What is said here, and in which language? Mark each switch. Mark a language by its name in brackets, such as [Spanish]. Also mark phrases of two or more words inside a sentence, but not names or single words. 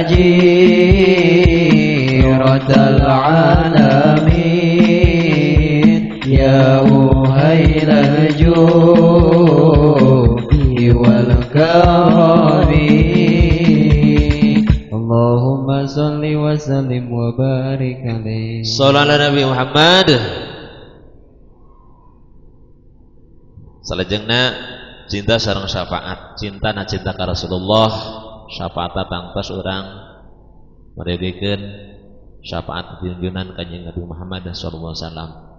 [Arabic] جيرة العالمين يا أهيل الجود والكرم اللهم صل وسلم وبارك عليه صلى الله على النبي محمد. [Sundanese] Salajengna cinta sareng syafaat, cinta na cinta ka Rasulullah, syafaat tangtos urang mereugekeun syafaat junjunan kanjeng Nabi Muhammad [Arabic] صلى الله عليه وسلم.